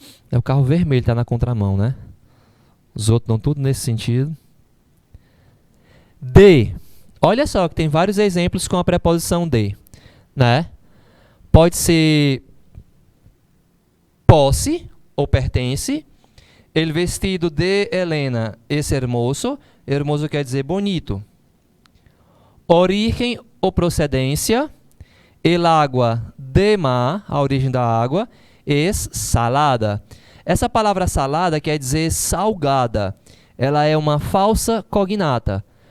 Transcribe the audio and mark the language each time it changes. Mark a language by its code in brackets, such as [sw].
[pt] É o carro vermelho, tá na contramão, né? Os outros dão tudo nesse sentido. De. Olha só que tem vários exemplos com a preposição de, né? Pode ser posse ou pertence. [es] El vestido de Helena es hermoso. [pt] Hermoso quer dizer bonito. Origem ou procedência. [es] El agua de mar, [pt] a origem da água, [es] es salada. [pt] Essa palavra salada quer dizer salgada. Ela é uma falsa cognata.